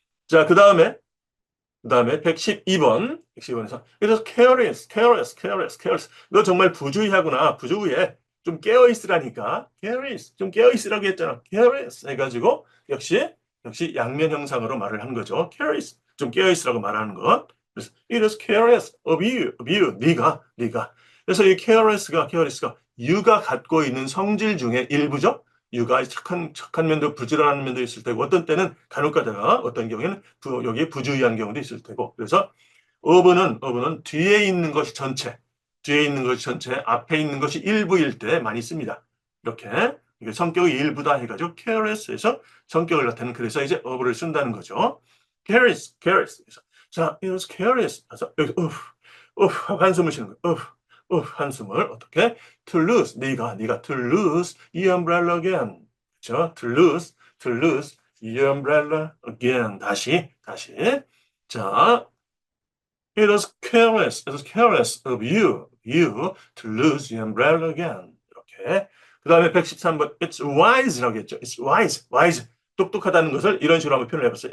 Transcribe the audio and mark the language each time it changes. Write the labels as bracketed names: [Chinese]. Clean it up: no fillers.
[Korean] 자, 그 다음에 112번. 112번에서 그래서 careless. 너 정말 부주의하구나. 부주의해. 좀 깨어 있으라니까. careless. 좀 깨어 있으라고 했잖아. careless 해가지고 역시 양면 형상으로 말을 한 거죠. [English] careless. [Korean] 좀 깨어 있으라고 말하는 것. 그래서 [English] it is careless of you. [Korean] 네가. 그래서 이 careless가 you가 갖고 있는 성질 중에 일부죠. 유가 착한 면도 부지런한 면도 있을 테고 어떤 때는 간혹가다가 어떤 경우에는 여기에 부주의한 경우도 있을 테고 그래서 of는 뒤에 있는 것이 전체 앞에 있는 것이 일부일 때 많이 씁니다. 이렇게 이게 성격의 일부다 해가지고 careless에서 성격을 나타내는 그래서 이제 of를 쓴다는 거죠. [English] careless. [Korean] 그래서 자, [English] it was careless. [Korean] 그래서 여기 한숨을 쉬는 거예요. 한숨을 어떻게? [English] To lose. [Korean] 네가 [English] to lose your umbrella again. [Korean] 그렇죠? [English] To lose your umbrella again. [Korean] 다시. 자, [English] it was careless of you to lose your umbrella again. [Korean] 이렇게. 그 다음에 113번. [English] It's wise라고 했죠. It's wise. [Korean] 똑똑하다는 것을 이런 식으로 한번 표현을 해봤어요.